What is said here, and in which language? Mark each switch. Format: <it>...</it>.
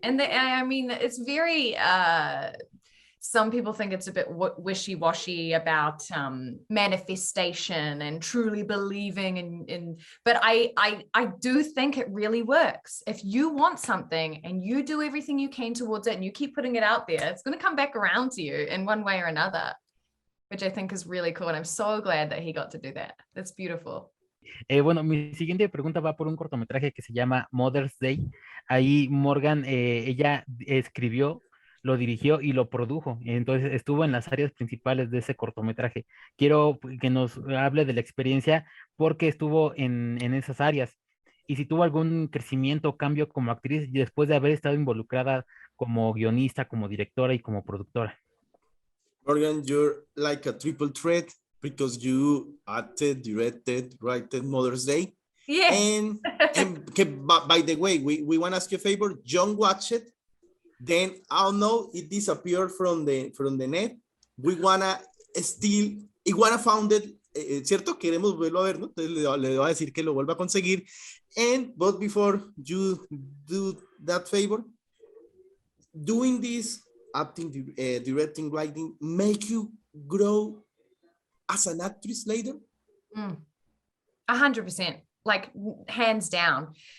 <en>And I mean, it's very some people think it's a bit wishy-washy about manifestation and truly believing in but I do think it really works. If you want something and you do everything you can towards it and you keep putting it out there, it's going to come back around to you in one way or another, which I think is really cool. And I'm so glad that he got to do that. That's beautiful.</en> <es>Bueno, mi siguiente pregunta va por un cortometraje que se llama Mother's Day. Ahí Morgan, ella escribió, lo dirigió y lo produjo, entonces estuvo en las áreas principales de ese cortometraje. Quiero que nos hable de la experiencia porque estuvo en esas áreas y si tuvo algún crecimiento o cambio como actriz después de haber estado involucrada como guionista, como directora y como productora.</es> <en>Morgan, you're like a triple threat because you acted, directed, wrote Mother's Day. Yeah. And by the way, we want to ask you a favor. Jhon watched it. Then I don't know, it disappeared from the net. We wanna found it,</en> <es>¿cierto? Queremos volverlo a ver, ¿no? Entonces le voy a decir que lo vuelva a conseguir.</es> <en>But before you do that favor, doing this, acting, directing, writing, make you grow as an actress later? 100%, like hands down.</en>